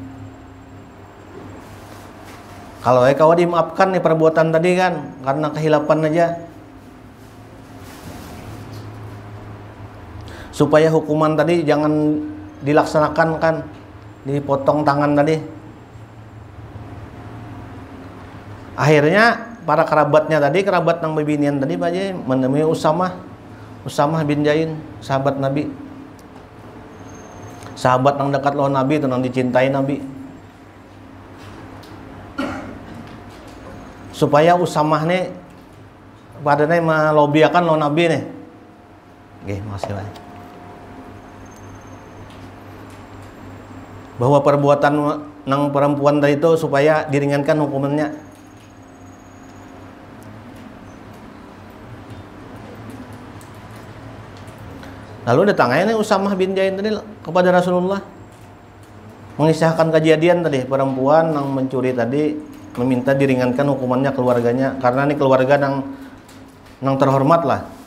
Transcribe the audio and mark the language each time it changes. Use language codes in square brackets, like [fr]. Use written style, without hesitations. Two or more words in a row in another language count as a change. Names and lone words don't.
[bjn] Kalau kau dimaafkan nih perbuatan tadi kan karena kehilapan aja, supaya hukuman tadi jangan dilaksanakan, kan dipotong tangan tadi. Akhirnya para kerabatnya tadi, kerabat nang bebinian tadi Pak Haji, menemui Usamah bin Zain, sahabat Nabi, sahabat nang dekat lawan Nabi itu, nang dicintai Nabi, supaya Usamah nih padanya melobiakan lawan Nabi nih. [id] Oke, makasih Pak. [bjn] Bahwa perbuatan nang perempuan tadi itu supaya diringankan hukumannya. Lalu datangnya Usamah bin Zain tadi kepada Rasulullah, mengisahkan kejadian tadi, perempuan yang mencuri tadi meminta diringankan hukumannya keluarganya, karena ini keluarga nang terhormat lah.